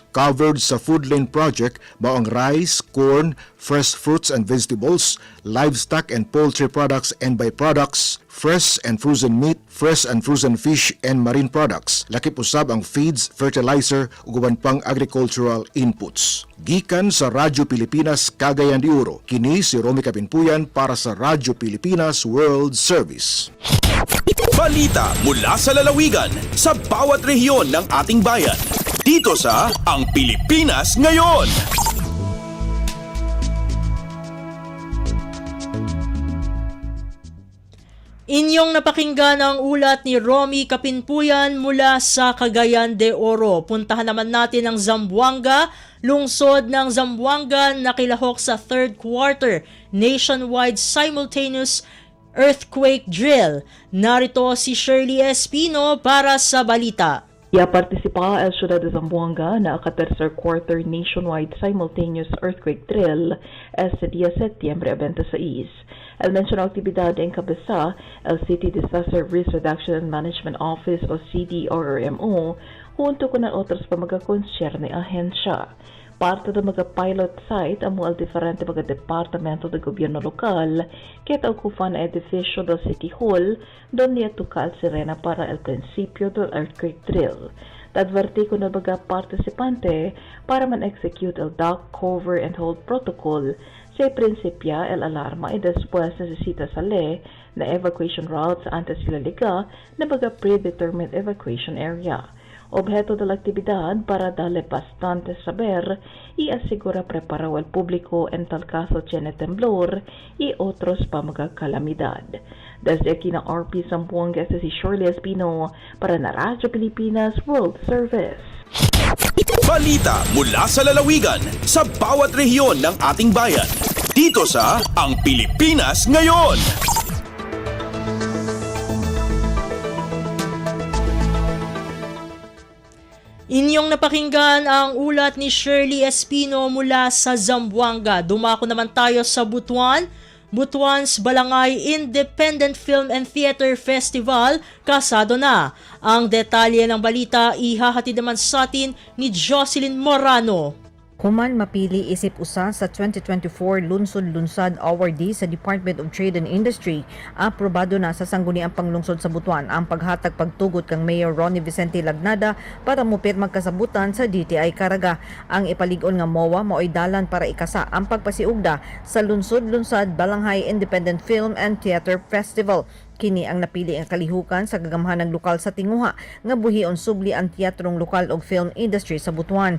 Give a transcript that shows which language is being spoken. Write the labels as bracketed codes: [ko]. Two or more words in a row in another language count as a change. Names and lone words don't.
[ceb] Covered sa Food Lane Project mao ang [en] rice, corn, fresh fruits and vegetables, livestock and poultry products and byproducts, fresh and frozen meat, fresh and frozen fish and marine products. [ceb] Lakip usab ang feeds, fertilizer ug uban pang [en] agricultural inputs. [ceb] Gikan sa Radyo Pilipinas Cagayan de Oro, kini si Romy Kapinpuyan para sa Radyo Pilipinas World Service. [tl] Balita mula sa lalawigan sa bawat rehiyon ng ating bayan. Dito sa Ang Pilipinas Ngayon. Inyong napakinggan ang ulat ni Romy Kapinpuyan mula sa Cagayan de Oro. Puntahan naman natin ang Zamboanga, lungsod ng Zamboanga na kilahok sa [en] third quarter nationwide simultaneous earthquake drill. [tl] Narito si Shirley Espino para sa balita. [cbk] Participa el Ciudad de Zamboanga na tercer [en] quarter nationwide simultaneous earthquake drill [cbk] este día Septiembre 26. El mencionado aktibidad encabeza el City Disaster Risk Reduction and Management Office o CDRMO junto con otros pamagakonsyerne ahensya. Parte ng mga pilot site ang mga diferente mga departamento ng gobyerno lokal kaya ocupan ang edificio del City Hall donde tukal sirena para el principio del earthquake drill. Adverti ko na mga participante para man-execute el [en] duck, cover, and hold protocol [cbk] sa prinsipya el alarma y después necesita sale na [en] evacuation routes [cbk] antes sila liga na mga [en] predetermined evacuation area. [cbk] Objeto de la actividad para darle bastante saber y asegura preparado al público en tal caso tiene temblor y otros pamagakalamidad. Desde aquí na RP Zamboanga, este si Shirley Espino para na Radyo Pilipinas World Service. [tl] Balita mula sa lalawigan sa bawat rehiyon ng ating bayan. Dito sa Ang Pilipinas Ngayon. Inyong napakinggan ang ulat ni Shirley Espino mula sa Zamboanga. Dumako naman tayo sa Butuan. Butuan's Balangay Independent Film and Theater Festival kasado na. Ang detalye ng balita ihahatid naman sa atin ni Jocelyn Morano. [ceb] Human mapili isip usa sa 2024 Lunsod-Lunsad Awardee sa Department of Trade and Industry, aprobado na sa sangguniang panglungsod sa Butuan ang paghatag pagtugot kang Mayor Ronnie Vicente Lagnada para mupirmag kasabutan sa DTI Caraga. Ang ipalig-on nga MOA mao'y dalan para ikasa ang pagpasiugda sa Lunsod-Lunsad Balanghay Independent Film and Theater Festival. Kini ang napili ang kalihukan sa gagamhanang lokal sa Tinguha nga buhion subli ang teatrong lokal og film industry sa Butuan.